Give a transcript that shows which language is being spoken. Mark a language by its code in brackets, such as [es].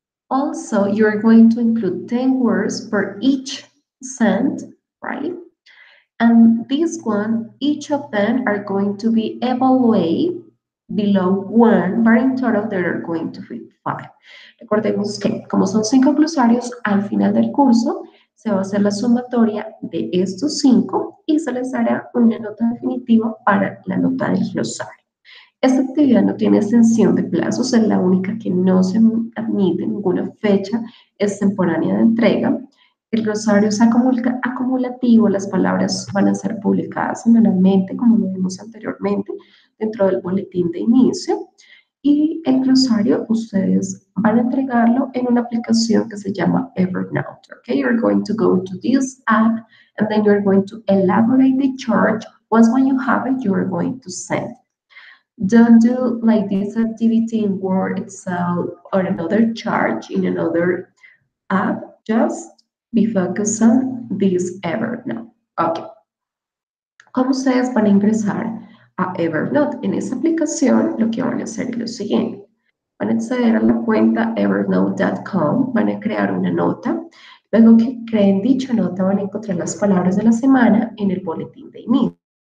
[en] Also, you're going to include 10 words per each sent, right? And this one, each of them are going to be evaluated below 1, but in total there are going to be 5. [es] Recordemos que como son 5 glosarios, al final del curso se va a hacer la sumatoria de estos 5 y se les dará una nota definitiva para la nota del glosario. Esta actividad no tiene extensión de plazos, es la única que no se admite ninguna fecha extemporánea de entrega. El glosario es acumulativo, las palabras van a ser publicadas semanalmente, como lo vimos anteriormente, dentro del boletín de inicio. Y el glosario ustedes van a entregarlo en una aplicación que se llama Evernote. [en] Okay, you're going to go to this app and then you're going to elaborate the chart. Once when you have it, you're going to send. Don't do like this activity in Word, Excel, or another chart in another app. Just be focused on this Evernote. Ok. [es] ¿Cómo ustedes van a ingresar a Evernote? En esa aplicación lo que van a hacer es lo siguiente. Van a acceder a la cuenta evernote.com, van a crear una nota. Luego que creen dicha nota van a encontrar las palabras de la semana en el boletín de inicio.